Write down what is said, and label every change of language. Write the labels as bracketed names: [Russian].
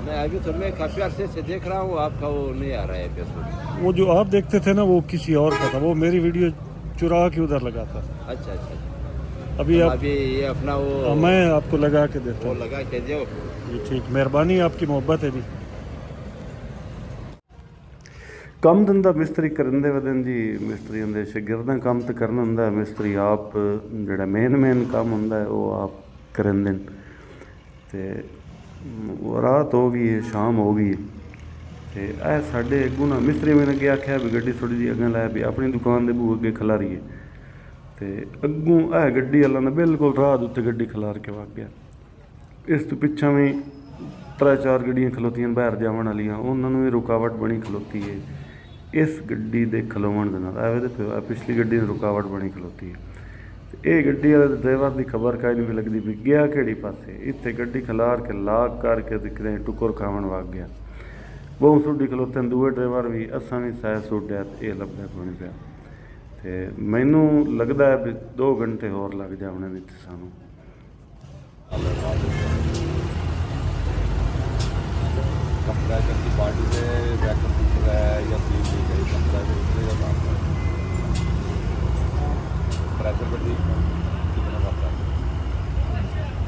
[Hindi] मैं अभी तो मैं काफी अरसे से देख रहा हूँ, आपका वो नहीं आ रहा है फेसबुक। वो जो आप देखते थे ना वो किसी और का था, वो मेरी वीडियो चुरा के उधर लगाता था। अच्छा अच्छा अच्छा। अभी तो आप अभी ये अपना वो मैं आपको लगा के देता वो हूँ लगा के दो। जी, ठीक, मेहरबानी, आपकी मोहब्बत है जी। [Punjabi] ਕੰਮ ਧੰਦਾ ਮਿਸਤਰੀ ਕਰਨ ਦੇ ਵਦਨ ਜੀ, ਮਿਸਤਰੀਆਂ ਦੇ ਸ਼ਾਗਿਰਦਾਂ ਕੰਮ ਤੇ ਕਰਨਾ ਹੁੰਦਾ ਹੈ, ਮਿਸਤਰੀ ਆਪ ਜਿਹੜਾ ਮੇਨ ਕੰਮ ਹੁੰਦਾ ਹੈ ਉਹ ਆਪ ਕਰਨ ਦੇਣ। ਤੇ ਰਾਤ ਹੋ ਗਈ ਹੈ, ਸ਼ਾਮ ਹੋ ਗਈ ਤੇ ਇਹ ਸਾਡੇ ਅੱਗੋਂ ਨਾ ਮਿਸਤਰੀ ਮੈਨੂੰ ਅੱਗੇ ਆਖਿਆ ਵੀ ਗੱਡੀ ਥੋੜੀ ਜਿਹੀ ਅੱਗੇ ਲਾਇਆ ਵੀ ਆਪਣੀ ਦੁਕਾਨ ਦੇ ਬੂਹੇ ਅੱਗੇ ਖਲਾਰੀਏ। ਤੇ ਅੱਗੋਂ ਇਹ ਗੱਡੀ ਵਾਲਾ ਨਾ ਬਿਲਕੁਲ ਰਾਹ ਦੇ ਉੱਤੇ ਗੱਡੀ ਖਲਾਰ ਕੇ ਵਗ ਗਿਆ। ਇਸ ਤੋਂ ਪਿੱਛੋਂ ਵੀ 3-4 ਗੱਡੀਆਂ ਖਲੋਤੀਆਂ ਬਾਹਰ ਜਾਵਣ ਵਾਲੀਆਂ, ਉਹਨਾਂ ਨੂੰ ਵੀ ਰੁਕਾਵਟ ਬਣੀ ਖਲੋਤੀ ਹੈ ਇਸ ਗੱਡੀ ਦੇ ਖਲੋਵਣ ਦੇ ਨਾਲ। ਐਵੇਂ ਦੇ ਪਿਛਲੀ ਗੱਡੀ ਨੂੰ ਰੁਕਾਵਟ ਬਣੀ ਖਲੋਤੀ ਹੈ। ਤੇ ਇਹ ਗੱਡੀ ਵਾਲੇ ਡਰਾਈਵਰ ਦੀ ਖਬਰ ਕਾਇ ਨਹੀਂ ਲੱਗਦੀ ਵੀ ਗਿਆ ਕਿਹੜੀ ਪਾਸੇ। ਇੱਥੇ ਗੱਡੀ ਖਲਾਰ ਕੇ ਲਾਕ ਕਰਕੇ ਤੇ ਕਿਤੇ ਟੁਕਰ ਖਾਵਣ ਵਗ ਗਿਆ। ਬਹੁਤ ਸੁੱਡੀ ਖਲੋਤੇ ਦੂਏ ਡਰਾਈਵਰ ਵੀ, ਅਸਾਂ ਵੀ ਸਾਇ ਸੁੱਡਿਆ ਤੇ ਇਹ ਲੱਭਿਆ ਕੋਣੀ ਪਿਆ। ਤੇ ਮੈਨੂੰ ਲੱਗਦਾ ਹੈ ਵੀ 2 ਘੰਟੇ ਹੋਰ ਲੱਗ ਜਾਣੇ ਵਿੱਚ ਸਾਨੂੰ। [Hindi] कंप्रेसर की पार्टी से वैक्यूम फिल्टर है या स्लीप लीक है, कंप्रेसर उससे का काम है। प्रेशर पे ठीक है, कितना बनता है?